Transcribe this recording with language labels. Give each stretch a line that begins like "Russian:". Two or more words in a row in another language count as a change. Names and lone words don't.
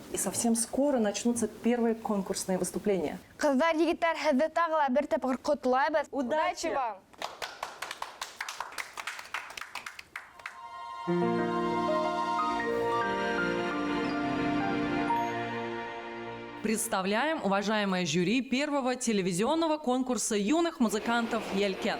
Russian: И совсем скоро начнутся первые конкурсные выступления.
Bashkir: Ҡыҙҙар, егеттәр, һеҙҙе тағы ла бер тапҡыр ҡотлайбыҙ.
Russian: Удачи вам! Представляем, уважаемое жюри, первого телевизионного конкурса юных музыкантов «Елкен».